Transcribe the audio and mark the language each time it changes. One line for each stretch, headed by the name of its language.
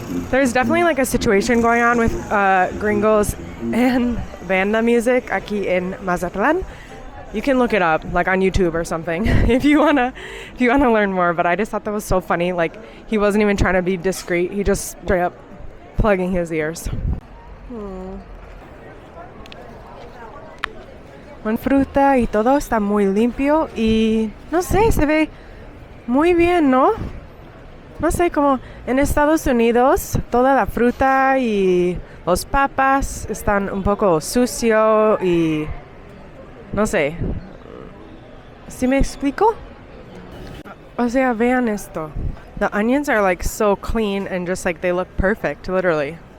English: There's definitely like a situation going on with gringos and banda music
Spanish: aquí
English: in Mazatlan. You can look it up like on YouTube or something if you wanna learn more. But I just thought that was so funny. Like he wasn't even trying to be discreet. He just straight up plugging his ears.
Spanish: Con fruta y todo está muy limpio y no sé, se ve muy bien, ¿no? No sé, como en Estados Unidos toda la fruta y los papas están un poco sucio y no sé. ¿Sí me explico? O sea, vean esto.
English: The onions are like so clean and just like they look perfect, literally.